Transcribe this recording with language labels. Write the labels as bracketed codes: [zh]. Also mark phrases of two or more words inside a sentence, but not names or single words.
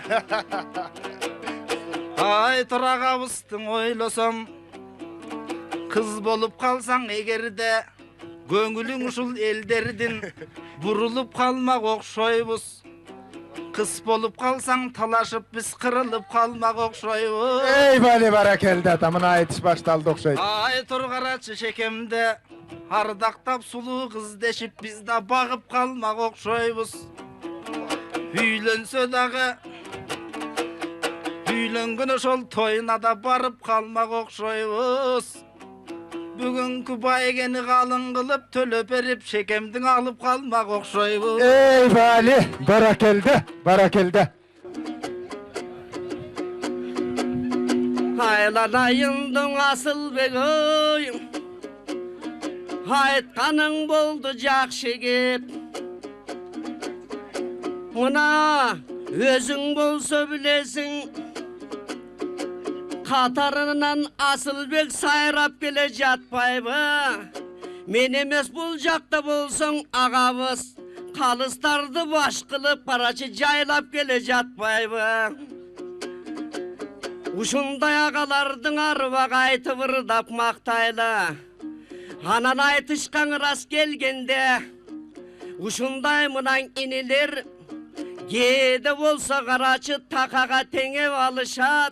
[ky] Айтор агабыздын ойлосом, кыз болуп калсаң эгерде, көңүлүң ушул элдердин бурулуп калмак окшойбуз. Кыз болуп калсаң талашып биз кырылып калмак окшойбуз. Эй бале баракелде тамына айтыш башталды окшойт. Айтор карачы шекемде, ардактап сулуу кыз дешип биз да багып калмак окшойбуз. Үйлөнсө дагы үйлөнгөн ошол тоюна да барып калмак окшойбуз. Бүгүнкү байгени калың кылып төлөп берип шекемдин алып калмак окшойбуз. Эй бале баракелде баракелде. [kk] Aylanayындың Асылбек ой, айтқаның болды жақшы кеп. Мына өзің болса білесің, қатарынан Асылбек сайрап келе жатпайбы. Мен емес бұл жақта болсаң ағабыз, қалыстарды баш қылып парачы жайлап келе жатпайбы. [ky] Ушундай агалардың арбак айтып ырдап мактайлы. Анан айтышкан рас келгенде, ушундай мынан инилер кээде болсо карачы такага теңеп алышат.